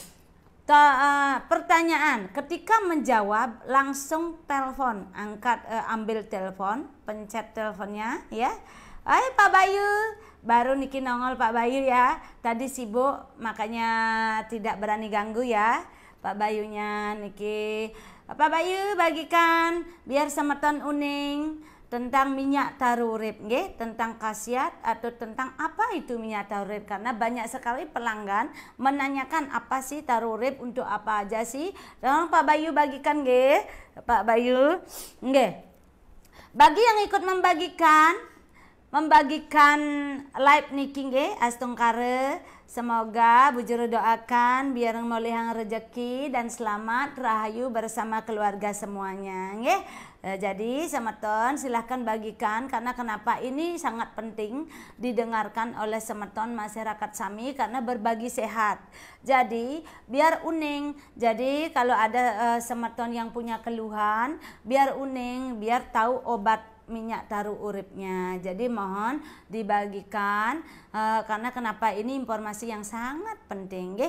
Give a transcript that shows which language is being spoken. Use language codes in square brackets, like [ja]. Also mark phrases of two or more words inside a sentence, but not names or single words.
[id] Ketika menjawab langsung telepon, ambil telepon, pencet teleponnya ya. Hai Pak Bayu, baru niki nongol Pak Bayu ya. Tadi sibuk makanya tidak berani ganggu ya. Pak Bayunya niki, Pak Bayu bagikan biar [ban] semeton uning [id] tentang minyak taurib nggih, tentang khasiat atau tentang apa itu minyak taurib, karena banyak sekali pelanggan menanyakan apa sih taurib, untuk apa aja sih. Tolong Pak Bayu bagikan nggih, Pak Bayu nggih. Bagi yang ikut membagikan live niki nggih, astungkare, semoga Bu Jero doakan biar molehang rezeki dan selamat rahayu bersama keluarga semuanya nggih. Jadi semeton silahkan bagikan, karena kenapa ini sangat penting didengarkan oleh semeton masyarakat Sami, karena berbagi sehat. Jadi biar uning, jadi kalau ada semeton yang punya keluhan biar uning, biar tahu obat minyak tauribnya. Jadi mohon dibagikan, karena kenapa ini informasi yang sangat penting nggih.